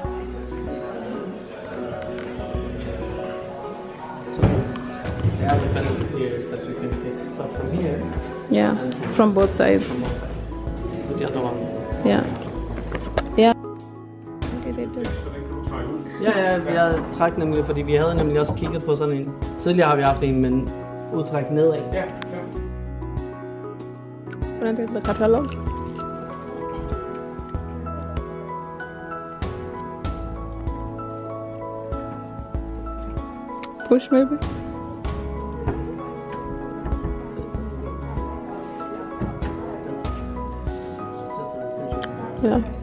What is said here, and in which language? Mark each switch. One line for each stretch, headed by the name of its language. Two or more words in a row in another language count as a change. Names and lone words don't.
English: The other benefit here is that we can take stuff from here. Yeah, from both sides. From both sides. With the other one. Yeah. Yeah. What did I do?
Danish: Ja, jeg trak nemlig, fordi vi havde nemlig også kigget på sådan en. Tidligere har vi haft en, men udtræk nedad. Ja.
English: Can I get the catalog? Push maybe? Yeah.